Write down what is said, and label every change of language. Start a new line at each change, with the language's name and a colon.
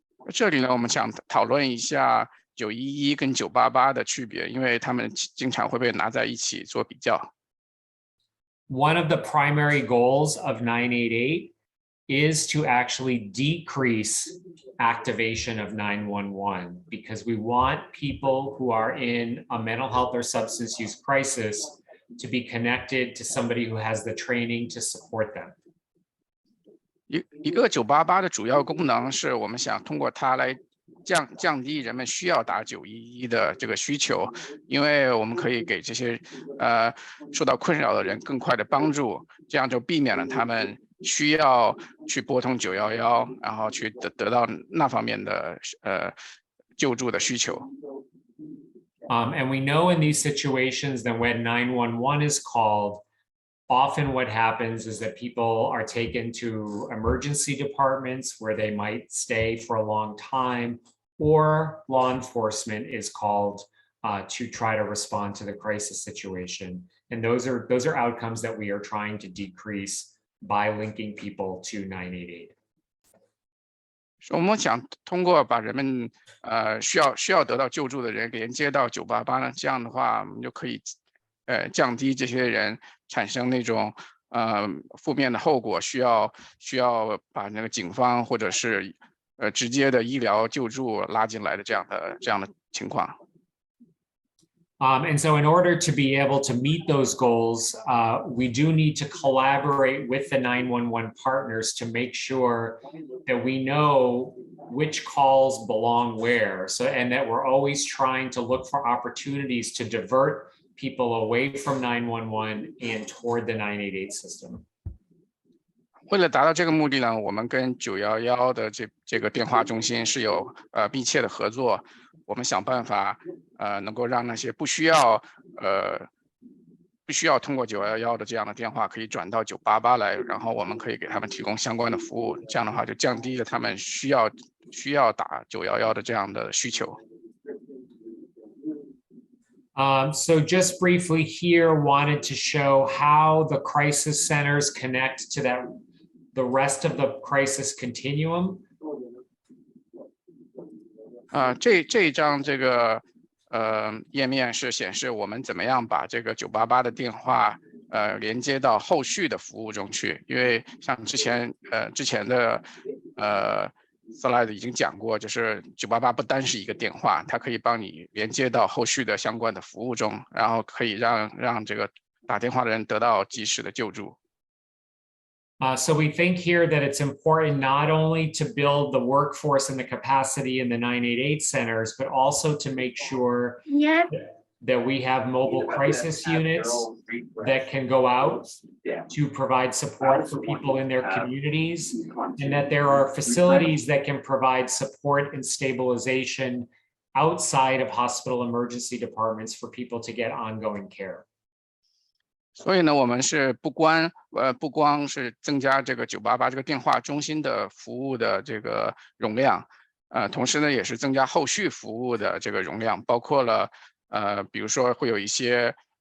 Chinese: 这里呢，我们想讨论一下911跟988的区别，因为他们经常会被拿在一起做比较。
English: One of the primary goals of 988 is to actually decrease activation of 911 because we want people who are in a mental health or substance use crisis to be connected to somebody who has the training to support them.
Chinese: 一个988的主要功能是我们想通过它来降低人们需要打911的这个需求，因为我们可以给这些受到困扰的人更快的帮助，这样就避免了他们需要去拨通911，然后去得到那方面的救助的需求。
English: And we know in these situations that when 911 is called, often what happens is that people are taken to emergency departments where they might stay for a long time, or law enforcement is called to try to respond to the crisis situation. And those are outcomes that we are trying to decrease by linking people to 988.
Chinese: 我们想通过把人们需要得到救助的人连接到988呢，这样的话我们就可以降低这些人产生那种负面的后果，需要把那个警方或者是直接的医疗救助拉进来的这样的情况。
English: And so in order to be able to meet those goals, we do need to collaborate with the 911 partners to make sure that we know which calls belong where. So, and that we're always trying to look for opportunities to divert people away from 911 and toward the 988 system.
Chinese: 为了达到这个目的呢，我们跟911的这个电话中心是有密切的合作。我们想办法能够让那些不需要通过911的这样的电话可以转到988来，然后我们可以给他们提供相关的服务。这样的话就降低了他们需要打911的这样的需求。
English: So just briefly here, wanted to show how the crisis centers connect to the rest of the crisis continuum.
Chinese: 这一张这个页面是显示我们怎么样把这个988的电话连接到后续的服务中去，因为像之前的slide 已经讲过，就是988不单是一个电话，它可以帮你连接到后续的相关的服务中，然后可以让这个打电话的人得到及时的救助。
English: So we think here that it's important not only to build the workforce and the capacity in the 988 centers, but also to make sure that we have mobile crisis units that can go out to provide support for people in their communities, and that there are facilities that can provide support and stabilization outside of hospital emergency departments for people to get ongoing care.
Chinese: 所以呢，我们是不光是增加这个988这个电话中心的服务的这个容量，同时呢，也是增加后续服务的这个容量，包括了比如说会有一些